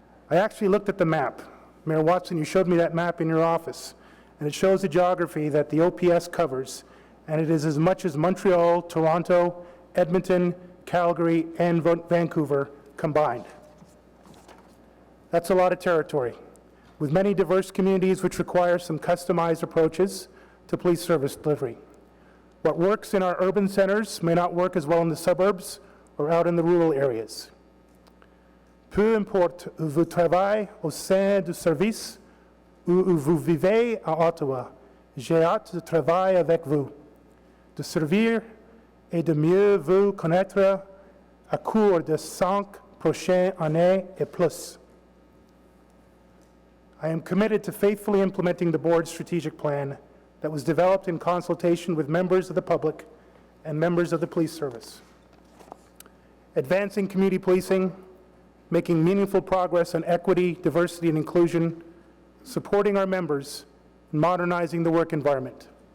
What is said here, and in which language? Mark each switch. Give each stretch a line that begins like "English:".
English: I actually looked at the map. Mayor Watson, you showed me that map in your office, and it shows the geography that the OPS covers, and it is as much as Montreal, Toronto, Edmonton, Calgary, and Vancouver combined. That's a lot of territory, with many diverse communities which require some customized approaches to police service delivery. What works in our urban centers may not work as well in the suburbs or out in the rural areas.
French: Peu importe où vous travaillez au sein du service ou où vous vivez à Ottawa, j'ai hâte de travailler avec vous, de servir et de mieux vous connaître à cours des 5 prochaines années et plus.
English: I am committed to faithfully implementing the board's strategic plan that was developed in consultation with members of the public and members of the police service. Advancing community policing, making meaningful progress on equity, diversity, and inclusion, supporting our members, and modernizing the work environment.